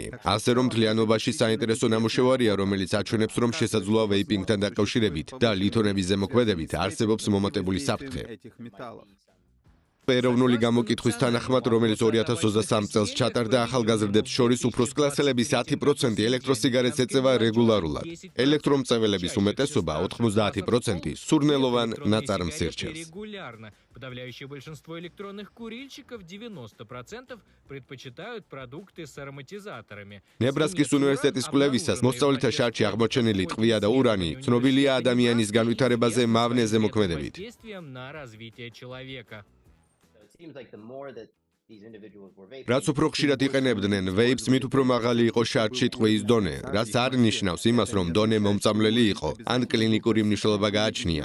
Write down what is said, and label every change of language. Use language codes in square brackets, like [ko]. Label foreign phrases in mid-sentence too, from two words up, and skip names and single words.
[ka] ასე რომ მთლიანობაში საინტერესო ნამუშევარია, რომელიც აჩვენებს, რომ შესაძლოა ვეიპინგთან დაკავშირებით და ლითონების ზემოქმედებით არსებობს მომატებული საფრთხე. ეროვნული გამოკითხვის თანახმად, რომელიც 2023 წელს ჩატარდა ახალგაზრდებს შორის უფროს კლასელების 10% ელექტროსიგარეტს ეწევა რეგულარულად. ელექტრომწეველების უმეტესობა 90% სურნელოვან ნაწარმს ირჩევს. [ru] Подавляющее большинство электронных курильщиков, 90%, предпочитают продукты с ароматизаторами. [ka] ნებრასკის უნივერსიტეტის კვლევისას მოსწავლეთა შარდში აღმოჩენილი ტყვია და ურანი ცნობილია ადამიანის განვითარებაზე მავნე ზემოქმედებით. რაც უფრო ხშირად იყენებდნენ ვეიპს, მით უფრო მაღალი იყო შარდში ტყვის დონე, რაც არ ნიშნავს იმას, რომ დონე მომწამლელი იყო, ან კლინიკური მნიშვნელობა გააჩნია.